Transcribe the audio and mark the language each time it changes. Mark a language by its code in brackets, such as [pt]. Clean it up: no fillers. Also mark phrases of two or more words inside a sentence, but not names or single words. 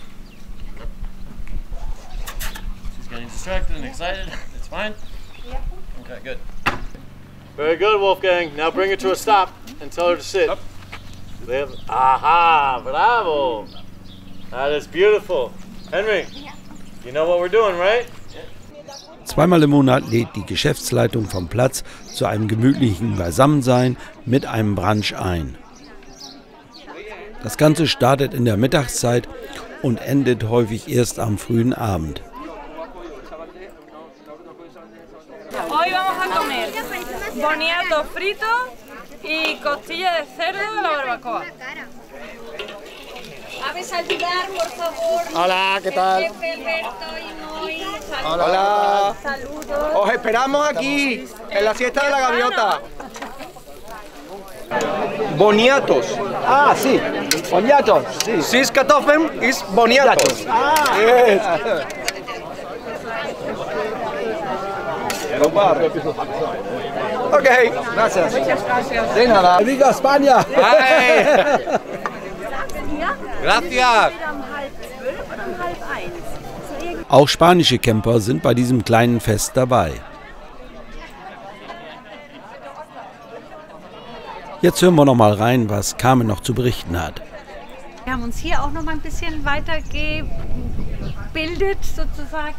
[en] She's getting distracted and excited. It's fine? Yeah. Okay, good. Very good, Wolfgang. Now bring her to a stop and tell her to sit. Aha! Bravo! That is beautiful. Henry, you know what we're doing, right? [de] Zweimal im Monat lädt die Geschäftsleitung vom Platz zu einem gemütlichen Beisammensein mit einem Brunch ein. Das Ganze startet in der Mittagszeit und endet häufig erst am frühen Abend. [es] Hoy vamos a comer boniato frito y costilla de cerdo a la barbacoa. Hola, ¿qué tal? Hola. Os esperamos aquí, en la siesta de la gaviota. Boniatos. Ah, sí. Boniatos. Sí. [de] Sis Kartoffeln ist Boniatos. Ah. [en] Yes. Okay, gracias. [es] De nada. Viva España. Hey. Gracias. [de] Auch spanische Camper sind bei diesem kleinen Fest dabei. Jetzt hören wir noch mal rein, was Carmen noch zu berichten hat. Wir haben uns hier auch noch mal ein bisschen weitergebildet sozusagen.